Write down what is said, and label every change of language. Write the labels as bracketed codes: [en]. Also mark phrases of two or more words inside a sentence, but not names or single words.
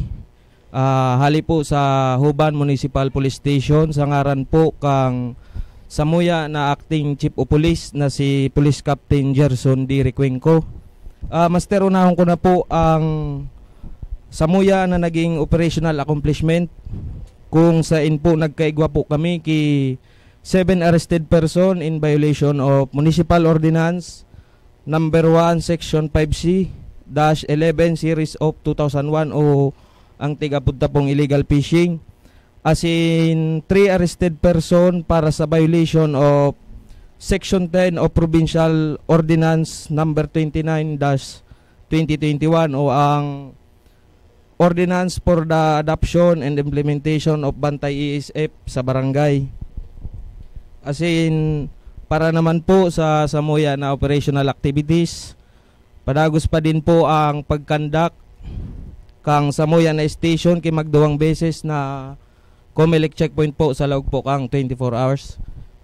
[bik] Hali po sa Huban Municipal Police Station sa ngaran po kang samuya na [en] acting chief of police [bik] na si Police Captain Gerson D. Recuenco. Master, unahon ko na po ang samuya na naging [en] operational accomplishment [bik] kung saan po nagkaigwa po kami [en] ki 7 arrested person in violation of Municipal Ordinance Number 1 Section 5C-11 Series of 2001 [bik] o ang tigapunta pong [en] illegal fishing, as in 3 arrested person [bik] para sa [en] violation of Section 10 of Provincial Ordinance Number 29-2021 [bik] o ang [en] Ordinance for the Adoption and Implementation of Bantay ESF [bik] sa barangay. As in, para naman po sa samuya na [en] operational activities, [bik] padagos pa din po ang pagkandak kang samuya na station kay magduwang beses na Comelec checkpoint po sa loob po kang 24 hours.